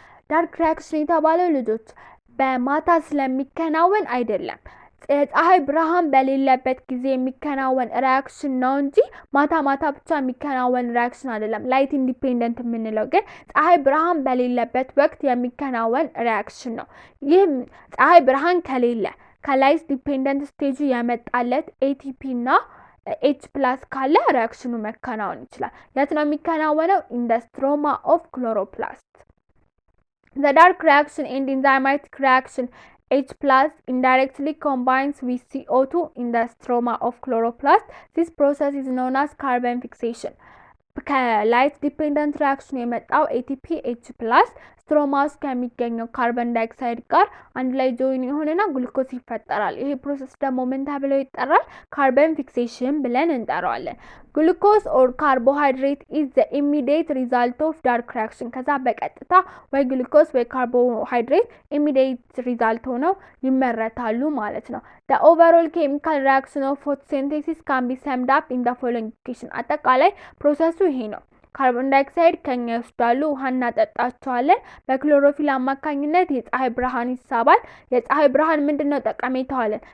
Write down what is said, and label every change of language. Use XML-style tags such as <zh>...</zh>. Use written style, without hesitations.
<am>ዳርክ ሪአክሽን የተባለው ልጆች በማታ ስለሚከናወን አይደለም፣ ፀሐይ ብርሃን በሌለበት ጊዜ የሚከናወን ሪአክሽን ነው እንጂ ማታ ብቻ የሚከናወን ሪአክሽን አይደለም። ላይት ኢንዲፔንደንት የምንለው ግን ፀሐይ ብርሃን በሌለበት ወቅት የሚከናወን ሪአክሽን ነው። ይህም ፀሐይ ብርሃን ከሌለ ከላይት ዲፔንደንት ስቴጁ የመጣለት ATP እና H+ ካለ ሪአክሽኑ መከናወን ይችላል። የት ነው የሚከናወነው?</am> <en>in the stroma of chloroplast። the dark reaction and enzymatic reaction H+ indirectly combines with CO2 in the stroma of chloroplast. This process is known as carbon fixation።</en> <am>ከላይት ዲፔንደንት ሪአክሽን የመጣው ATP H+ ስትሮማ ውስጥ ከሚገኘው ካርቦን ዳይኦክሳይድ ጋር አንድ ላይ ጆይን የሆነና ግሉኮስ ይፈጠራል። ይሄ ፕሮሰስ ደግሞ ምን ተብሎ ይጠራል? ካርቦን ፊክሴሽን ብለን እንጠራዋለን።</am> <en>ግሉኮስ ኦር ካርቦሃይድሬት ኢዝ ዘ ኢሚዲየት ሪዛልት ኦፍ ዳርክ ሪአክሽን።</en> <am>ከዛ በቀጥታ ወይ ግሉኮስ ወይ ካርቦሃይድሬት ኢሚዲየት ሪዛልት ሆነው ይመረታሉ ማለት ነው።</am> <en>the overall chemical reaction of photosynthesis can be summed up in the following equation።</en> <am>አጠቃላይ ፕሮሰሱ ይሄ ነው። ካርቦን ዳይኦክሳይድ ከኛ ይወስዳሉ፣ ውሃ እናጠጣቸዋለን። በክሎሮፊል አማካኝነት የፀሐይ ብርሃን ይሳባል። የፀሐይ ብርሃን ምንድነው ጠቀሜታው አለን?</am>